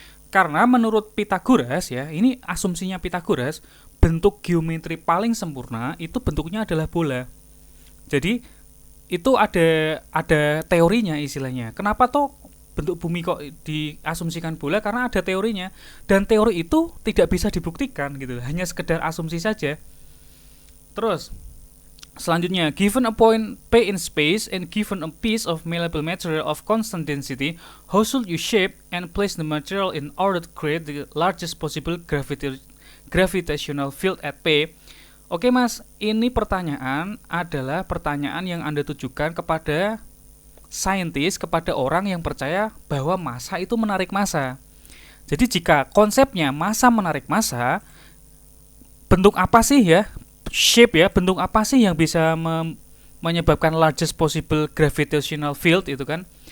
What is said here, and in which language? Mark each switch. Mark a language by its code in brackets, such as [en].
[id] Karena menurut Pythagoras ya, ini asumsinya Pythagoras, bentuk geometri paling sempurna itu bentuknya adalah bola. Jadi itu ada teorinya istilahnya. Kenapa toh bentuk bumi kok diasumsikan bola? Karena ada teorinya, dan teori itu tidak bisa dibuktikan gitu, hanya sekedar asumsi saja. [en] Terus selanjutnya, given a point P in space and given a piece of malleable material of constant density, how should you shape and place the material in order to create the largest possible gravitational field at P? [id] Oke Mas, ini pertanyaan adalah pertanyaan yang Anda tujukan kepada saintis, kepada orang yang percaya bahwa massa itu menarik massa. Jadi jika konsepnya massa menarik massa, bentuk apa sih ya, shape ya, bentuk apa sih yang bisa menyebabkan [en] largest possible gravitational field [id] itu kan?